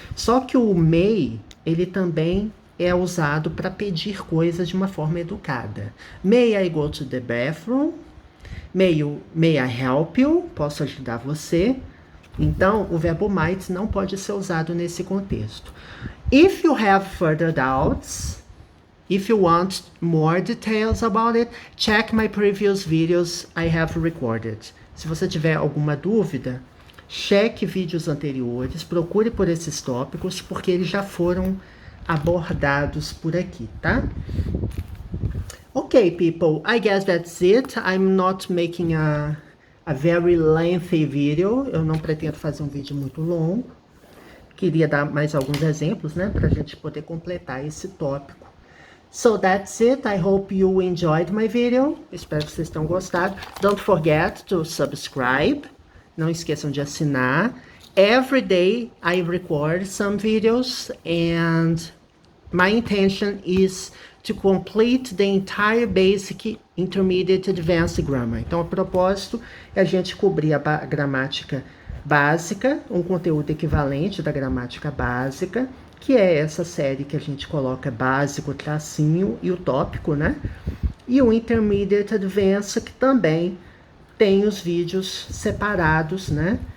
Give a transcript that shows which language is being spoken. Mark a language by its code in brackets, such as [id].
[pt] Só que o may, ele também é usado para pedir coisas de uma forma educada. [en] May I go to the bathroom? May I help you? [pt] Posso ajudar você? Então, o verbo might não pode ser usado nesse contexto. [en] If you have further doubts, if you want more details about it, check my previous videos I have recorded. [pt] Se você tiver alguma dúvida, cheque vídeos anteriores, procure por esses tópicos, porque eles já foram abordados por aqui, tá? [en] Okay, people, I guess that's it. I'm not making a very lengthy video. [pt] Eu não pretendo fazer um vídeo muito longo. Queria dar mais alguns exemplos, né, pra gente poder completar esse tópico. [en] So that's it. I hope you enjoyed my video. [pt] Espero que vocês tenham gostado. [en] Don't forget to subscribe. [pt] Não esqueçam de assinar. [en] Every day I record some videos and my intention is to complete the entire basic, intermediate, advanced grammar. [pt] Então, a propósito é a gente cobrir a gramática básica, um conteúdo equivalente da gramática básica, que é essa série que a gente coloca básico, tracinho e o tópico, né? E o intermediate, advanced, que também tem os vídeos separados, né?